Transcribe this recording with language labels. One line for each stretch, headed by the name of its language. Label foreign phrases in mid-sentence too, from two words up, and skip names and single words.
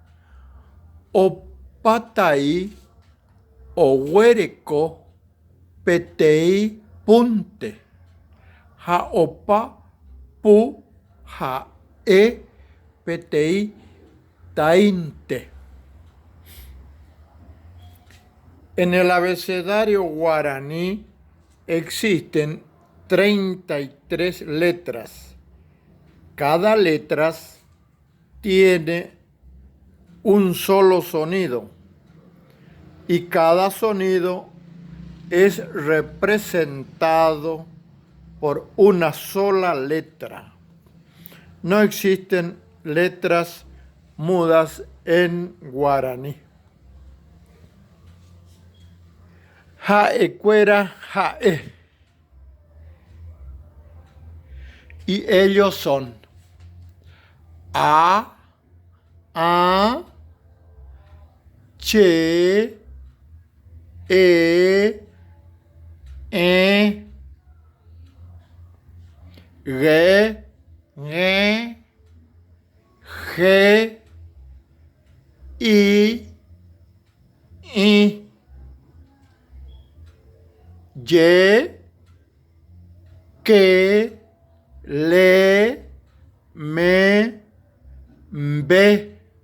Guarani: Opatái oguereko peteĩ púnte ha opa pu ha'e peteĩ táinte.
Spanish: En el abecedario guaraní existen 33 letras. Cada letra tiene un solo sonido y cada sonido es representado por una sola letra. No existen letras mudas en guaraní.
Guarani: Ha'ekuéra ha'e.
Spanish: Y ellos son A, che, e, ge, ge, i, ye, que, le, me, be,